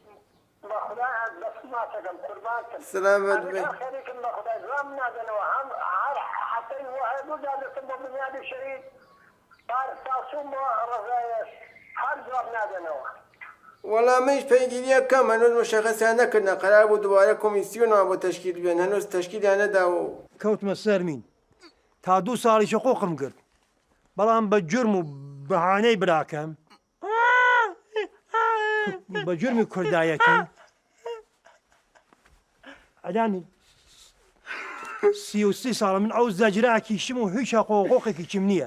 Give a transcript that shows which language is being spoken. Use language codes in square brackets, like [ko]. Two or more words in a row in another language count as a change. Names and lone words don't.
[fa] سلامت بی والله مش پیگیری کم هنوز مشخص نکردن قرار بود دوباره کمیسیون رو با تشکیل بیان هنوز تشکیل نداو [ckb] کەوتمە سەرمین تا 2 ساڵیشە قۆقم کرد بەڵام بە جرم و بەهانەی براکەم بە جرمی کوردایەتی ئەدانی 33 ساڵە من ئەو زەجراکیشم و هیچ حقوقێکی چیم نییە